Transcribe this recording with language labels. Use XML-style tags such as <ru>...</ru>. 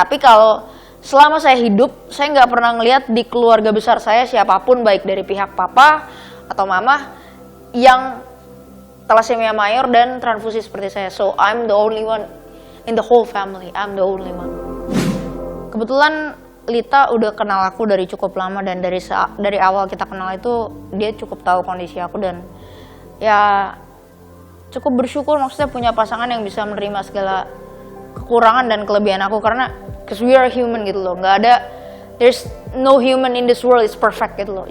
<id>Tapi kalau selama saya hidup, saya nggak pernah ngelihat di keluarga besar saya siapapun baik dari pihak papa atau mama yang thalassemia mayor dan transfusi seperti saya.</id> <en>So I'm the only one in the whole family. I'm the only one.</en> <id>Kebetulan Lita udah kenal aku dari cukup lama dan dari awal kita kenal itu dia cukup tahu kondisi aku dan ya cukup bersyukur maksudnya punya pasangan yang bisa menerima segala kekurangan dan kelebihan aku karena</id> <en>because we are human</en> <id>gitu loh, nggak ada,</id> <en>there's no human in this world is perfect</en> <id>gitu loh.</id>